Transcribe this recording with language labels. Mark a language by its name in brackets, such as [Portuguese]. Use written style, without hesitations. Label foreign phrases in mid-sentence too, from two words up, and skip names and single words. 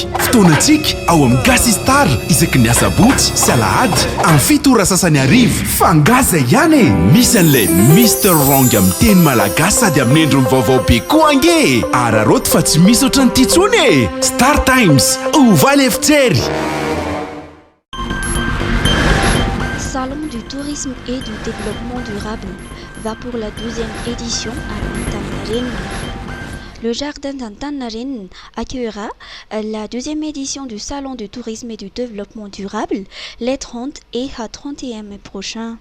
[Malagasy] Fotoanantsika ao amin'ny Gasy Star isaky ny asabotsy sy alahady amin'ny 7 ora sasany arivo. Fangaza ihany e! Misy an'ilay Mr Wrong amin'ny teny malagasy sady amin'ny endriny vaovao be koa ange. Araroto fa tsy misy ohatran'ny ity intsony e! Star Times, ovaly efitsery. [French] Salon du tourisme et du développement durable va pour la 12e édition à Antananarivo. Le jardin d'Antananarivo accueillera la 2e édition du Salon du tourisme et du développement durable les 30 et 31 mai prochains.